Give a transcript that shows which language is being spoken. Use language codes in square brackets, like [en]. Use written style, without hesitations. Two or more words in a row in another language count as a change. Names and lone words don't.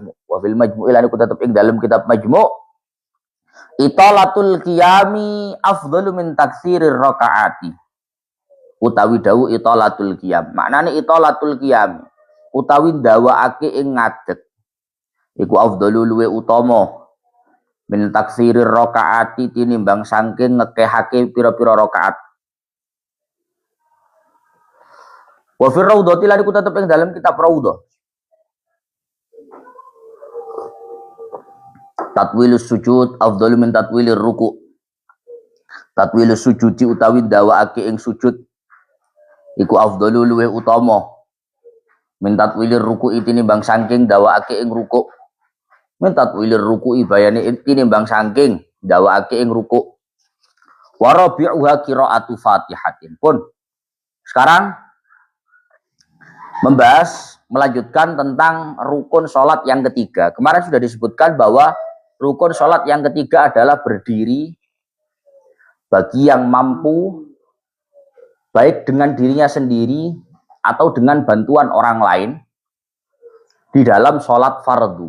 [ar] مجموع إطالة القيام أفضل من تكثير الركعات [jv] utawi dawu [ar] إطالة القيام [jv] maknane [ar] إطالة القيام [jv] utawi ndawaake ing ngadeg iku afdalu luwe utama [ar] من تكثير الركعات [jv] tinimbang saking ngekehake pira-pira rakaat. [ar] وفي الروضة [jv] lan iku tetep ing dalam kitab raudhah [ar] تطويل السجود أفضل من تطويل الركوع. تطويل السجود [jv] utawi ndawaake ing sujud iku afdalu luweh utama [ar] من تطويل الركوع [jv] tinimbang saking ndawaake ing ruku. [ar] من تطويل الركوع [jv] bayane tinimbang saking ndawaake ing ruku. [ar] ورابعها قراءة فاتحة. [id] Pun sekarang melanjutkan tentang rukun sholat yang ketiga. Kemarin sudah disebutkan bahwa rukun sholat yang ketiga adalah berdiri bagi yang mampu, baik dengan dirinya sendiri atau dengan bantuan orang lain di dalam sholat fardu.